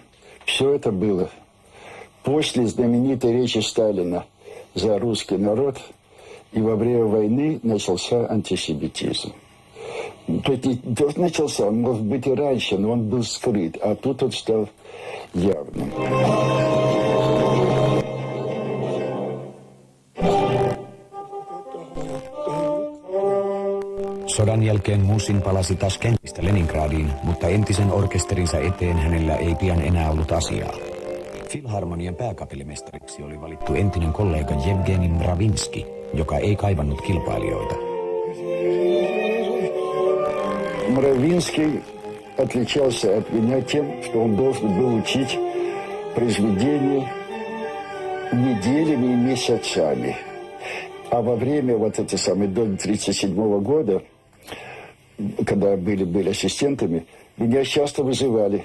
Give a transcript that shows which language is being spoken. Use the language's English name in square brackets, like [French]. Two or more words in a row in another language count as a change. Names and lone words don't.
[Russian] Все это было. После знаменитой речи Сталина за русский народ и во время войны начался антисемитизм. То есть начался, он может быть и раньше, но он был скрыт, а тут он стал явным. [Finnish] Sodan jälkeen Musin palasi taas kentistä Leningradiin, mutta entisen orkesterinsa eteen hänellä ei pian enää ollut asiaa. Filharmonian pääkapellimestariksi oli valittu entinen kollega Jevgeni Mravinski, joka ei kaivannut kilpailijoita. [Russian] Мравинский отличался от меня тем, что он должен был учить произведения неделями и месяцами. А во время вот этой самой до 1937 года, когда были ассистентами, меня часто вызывали.